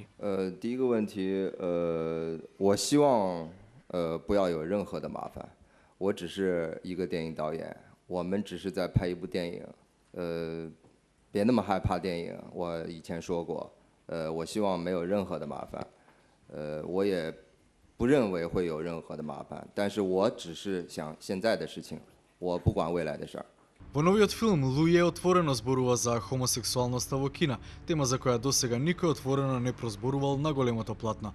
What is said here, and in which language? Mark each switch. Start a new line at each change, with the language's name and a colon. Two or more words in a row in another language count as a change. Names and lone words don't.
Chinese: 第一个问题，我希望不要有任何的麻烦。我只是一个电影导演。我们只是在拍一部电影，别那么害怕电影。我以前说过，我希望没有任何的麻烦，我也不认为会有任何的麻烦，但是我只是想现在的事情，我不管未来的事儿。
Macedonian: Во новиот филм Лу Је отворено зборува за хомосексуалноста во Кина, тема за која досега никој отворено не прозборувал на големото платно.